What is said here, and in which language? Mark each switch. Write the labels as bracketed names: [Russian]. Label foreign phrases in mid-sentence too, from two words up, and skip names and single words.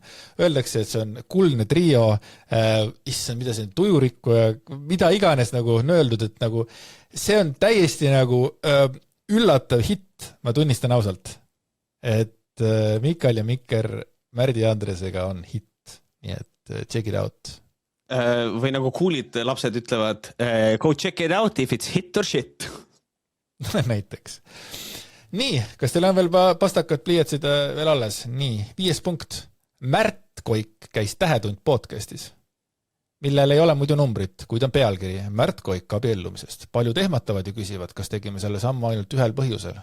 [Estonian] Öeldakse, et see on kuldne trio, issand, mida see on tujurikku ja mida iganes nagu on öeldud, et nagu see on täiesti nagu üllatav hitt, ma tunnistan ausalt. Et et Mikal ja Mikker Märdi ja Andresega on hitt, nii et [English] check it out. [Estonian] Või nagu coolid lapsed ütlevad, [English] go check it out if it's hit or shit. [Estonian] Näiteks. Nii, kas teil on veel pastakad pliiatsid veel alles? Nii, 5. punkt. Märt Koik käis Tähetund podcastis, millel ei ole muidu numbrit, kuid on pealkiri Märt Koik abiellumisest. Paljud ehmatavad ja küsivad, kas tegime selle sammu ainult ühel põhjusel.